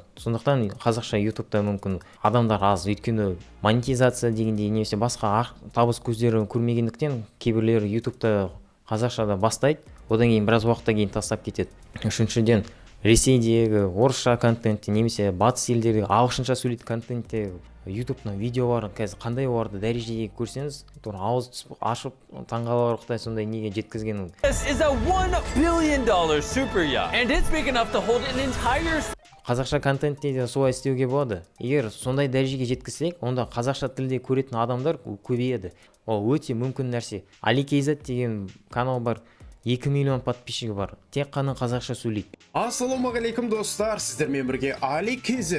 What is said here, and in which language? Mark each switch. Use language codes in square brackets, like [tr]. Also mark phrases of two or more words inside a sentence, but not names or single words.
[kk] Сондықтан қазақша ютубта мүмкін адамдар аз, өйткені монетизация дегенде немесе басқа табыс көздері көрмегендіктен кейбіреулер ютубта қазақшада бастайды, одан кейін біраз уақытта кейін тастап кетеді. Үшіншіден, Ресейдегі орысша контентте немесе батыс елдердегі ағылшынша сөйлейтін контентте ютубтың видеоларын қазір қандай оларды дәрежеге көрсеңіз, ауыз ашып таңғаларлықтай сондай неге жеткізгенін. [en] This is a $1 billion super yacht, and it's big enough to hold an entire... [kk] Қазақша контентте де солай істеуге болады. Егер сондай дәрежеге жеткізсек, онда қазақша тілде көретін адамдар көбейеді. Ол өте мүмкін нәрсе. Аликейзат деген канал бар. 2 миллион подписчигі бар. Тек қана қазақша сөйлейді. Ассалаумағалейкум достар, сіздермен бірге Аликейзат.